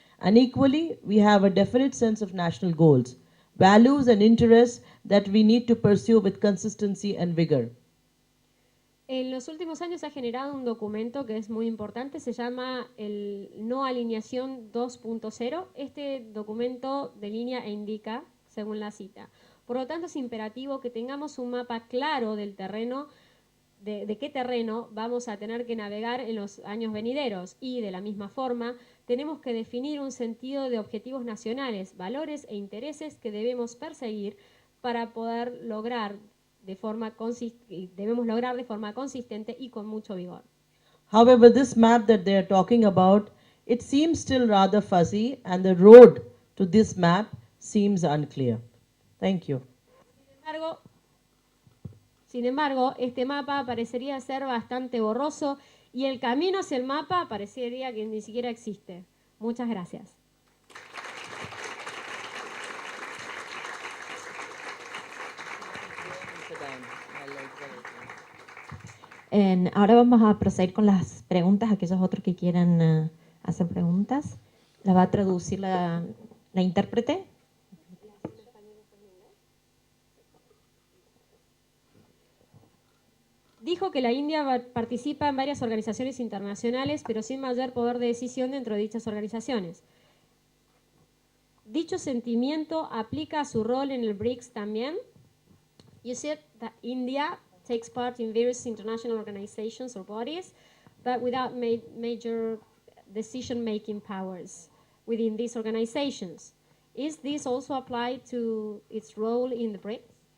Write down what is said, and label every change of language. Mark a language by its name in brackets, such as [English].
[English] And equally, we have a definite sense of national goals, values and interests that we need to pursue with consistency and vigor. [Spanish] En los últimos años se ha generado un documento que es muy importante, se llama el No Alineación 2.0. Este documento delinea e indica, según la cita. Por lo tanto, es imperativo que tengamos un mapa claro del terreno, de qué terreno vamos a tener que navegar en los años venideros. Y de la misma forma, tenemos que definir un sentido de objetivos nacionales, valores e intereses que debemos perseguir para poder lograr de forma consistente y con mucho vigor. [English] However, this map that they are talking about, it seems still rather fuzzy, and the road to this map seems unclear. Thank you. [Spanish] Sin embargo, este mapa parecería ser bastante borroso y el camino hacia el mapa parecería que ni siquiera existe. Muchas gracias. Ahora vamos a proceder con las preguntas, aquellos otros que quieran hacer preguntas. La va a traducir la intérprete. Dijo que la India participa en varias organizaciones internacionales, pero sin mayor poder de decisión dentro de dichas organizaciones. ¿Dicho sentimiento aplica a su rol en el BRICS también? [English] You said that India takes part in various international organizations or bodies, but without major decision-making powers within these organizations. Is this also applied to its role in the BRICS?